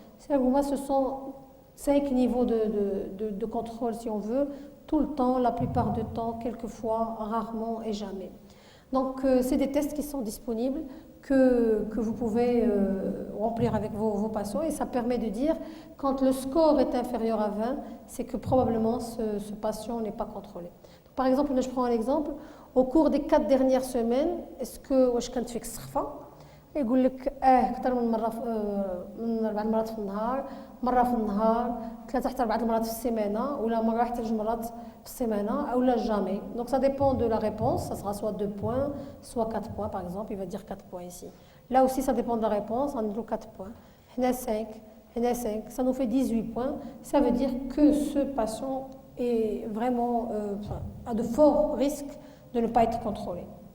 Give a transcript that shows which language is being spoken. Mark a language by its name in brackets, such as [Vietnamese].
[French] Ce sont 5 niveaux de contrôle si on veut, tout le temps, la plupart du temps, quelquefois, rarement et jamais. Donc c'est des tests qui sont disponibles que vous pouvez remplir avec vos patients et ça permet de dire quand le score est inférieur à 20, c'est que probablement ce patient n'est pas contrôlé. Donc, par exemple, je prends un exemple, au cours des 4 dernières semaines, est-ce que [Arabic] واش كانت فيك السخفة؟ يقول لك اكثر من مره من 4 مرات في النهار، مره في النهار، 3 حتى 4 مرات في السيمانه ولا مره حتى 2 مرات في السيمانه او لا jamais. [French] Donc ça dépend de la réponse, ça sera soit 2 points, soit 4 points par exemple, il va dire 4 points ici. Là aussi ça dépend de la réponse, on a 4 points. [Arabic] هنا 5, هنا 5, [French] ça nous fait 18 points. Ça veut dire que ce patient est vraiment a de forts risques de ne pas être contrôlé.